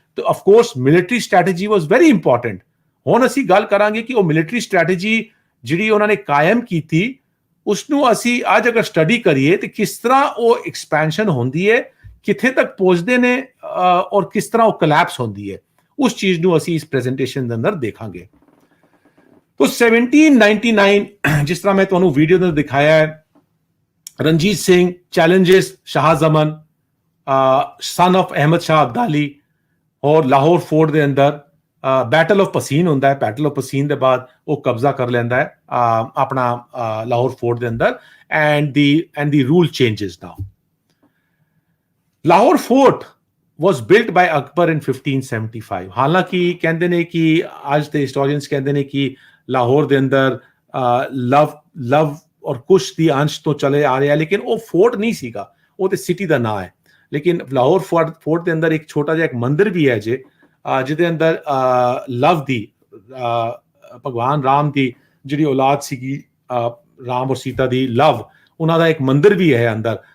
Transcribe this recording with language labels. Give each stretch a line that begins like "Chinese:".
Punjabi: ਤੇ
English: Of course military strategy was very important.
Punjabi: ਹੁਣ ਅਸੀਂ ਗੱਲ ਕਰਾਂਗੇ ਕਿ ਉਹ ਮਿਲਟਰੀ ਸਟ੍ਰੈਟਜੀ ਜਿਹੜੀ ਉਹਨਾਂ ਨੇ ਕਾਇਮ ਕੀਤੀ, ਉਸਨੂੰ ਅਸੀਂ ਅੱਜ ਅਗਰ ਸਟੱਡੀ ਕਰੀਏ ਤੇ ਕਿਸ ਤਰ੍ਹਾਂ ਉਹ ਐਕਸਪੈਂਸ਼ਨ ਹੁੰਦੀ ਹੈ, ਕਿੱਥੇ ਤੱਕ ਪਹੁੰਚਦੇ ਨੇ, ਔਰ ਕਿਸ ਤਰ੍ਹਾਂ ਉਹ ਕੋਲੈਪਸ ਹੁੰਦੀ ਹੈ, ਉਸ ਚੀਜ਼ ਨੂੰ ਅਸੀਂ ਇਸ ਪ੍ਰੈਜੈਂਟੇਸ਼ਨ ਦੇ ਅੰਦਰ ਦੇਖਾਂਗੇ। तो 1799 जिस तरह मैं ਤੁਹਾਨੂੰ ਵੀਡੀਓ ਦੇ ਦਿਖਾਇਆ ਹੈ, ਰਣਜੀਤ ਸਿੰਘ ਚੈलेंजेस शाह जमन सन ऑफ अहमद शाह अब्दाली और लाहौर फोर्ट ਦੇ ਅੰਦਰ बैटल ऑफ पसीन ਹੁੰਦਾ ਹੈ। बैटल ऑफ पसीन ਦੇ ਬਾਅਦ ਉਹ ਕਬਜ਼ਾ ਕਰ ਲੈਂਦਾ ਹੈ ਆਪਣਾ ਲਾਹੌਰ ਫੋਰਟ ਦੇ ਅੰਦਰ,
English: And the rule changes now. Lahore fort was built by Akbar in 1575।
Punjabi: ਹਾਲਾਂਕਿ ਕਹਿੰਦੇ ਨੇ ਕਿ ਅੱਜ ਦੇ ਹਿਸਟੋਰੀਅਨਸ ਕਹਿੰਦੇ ਨੇ ਕਿ ਲਾਹੌਰ ਦੇ ਅੰਦਰ ਲਵ ਔਰ ਕੁਸ਼ ਦੀ ਅੰਸ਼ ਤੋਂ ਚਲੇ ਆ ਰਿਹਾ, ਲੇਕਿਨ ਉਹ ਫੋਰਟ ਨਹੀਂ ਸੀਗਾ, ਉਹ ਤੇ ਸਿਟੀ ਦਾ ਨਾਂ ਹੈ। ਲੇਕਿਨ ਲਾਹੌਰ ਫੋਰਟ ਦੇ ਅੰਦਰ ਇੱਕ ਛੋਟਾ ਜਿਹਾ ਇੱਕ ਮੰਦਿਰ ਵੀ ਹੈ ਜਿਹਦੇ ਅੰਦਰ ਲਵ ਦੀ, ਭਗਵਾਨ ਰਾਮ ਦੀ ਜਿਹੜੀ ਔਲਾਦ ਸੀਗੀ, ਰਾਮ ਔਰ ਸੀਤਾ ਦੀ ਲਵ, ਉਹਨਾਂ ਦਾ ਇੱਕ ਮੰਦਿਰ ਵੀ ਹੈ ਅੰਦਰ।